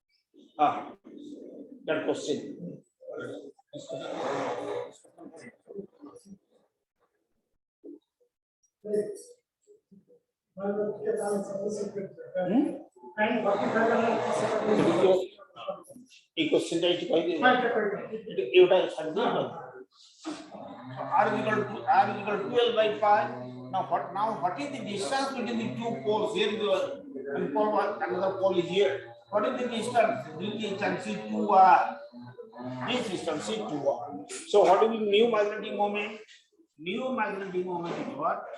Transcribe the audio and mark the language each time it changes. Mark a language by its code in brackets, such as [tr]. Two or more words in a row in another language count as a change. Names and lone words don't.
[en] That question. ಈ question [or] ଟା ଏଠି କହିଦେବି ଏଇଟା ଛାଡିଦେବି [en] r is equal to 12 by pi. Now what is the distance between the two poles? Here is one pole, another pole is here. What is the distance? You can see 2r. This distance is 2r. So what is the new magnetic moment? New magnetic moment is what?